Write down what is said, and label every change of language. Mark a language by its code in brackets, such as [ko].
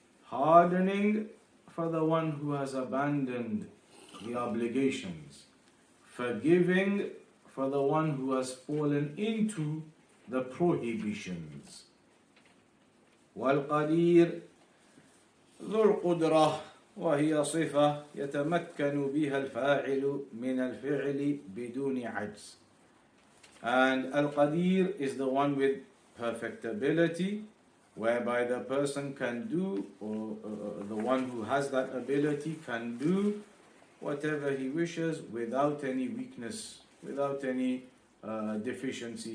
[en] Pardoning for the one who has abandoned the obligations. Forgiving for the one who has fallen into the prohibitions. [ar] والقدير ذو القدرة وهي صفة يتمكن بها الفاعل من الفعل بدون عجز. [en] And Al-Qadir is the one with perfectibility, whereby the person can do, or the one who has that ability can do whatever he wishes without any weakness, without any deficiency.